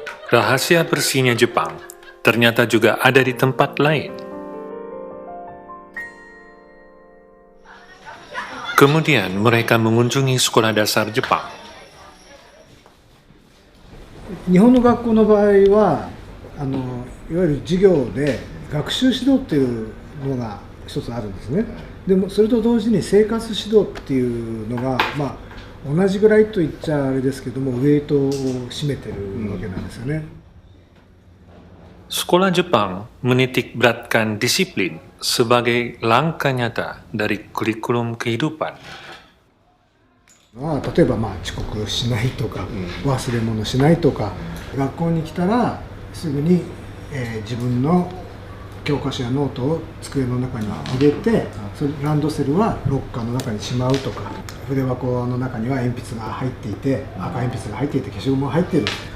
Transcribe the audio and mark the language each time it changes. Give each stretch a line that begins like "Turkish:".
Indonesian: Rahasia bersihnya Jepang ternyata juga ada di tempat lain. Kemudian mereka mengunjungi sekolah dasar Jepang.
Japanese: 日本の学校の場合はいわゆる授業で学習指導っていうのが一つあるんですね。でもそれと同時に生活指導っていうのが、同じぐらいと言っちゃあれですけどもウェイトを占めてるわけなんですよね。
Indonesian: Sekolah Jepang menitik beratkan disiplin sebagai langkah nyata dari kurikulum kehidupan.
Japanese: 例えば遅刻しないとか、忘れ物しないとか、学校に来たらすぐに、自分の教科書やノートを机の中に入れて、それランドセルはロッカーの中にしまうとか、筆箱の中には鉛筆が入っていて、赤鉛筆が入っていて消しゴムが入っている。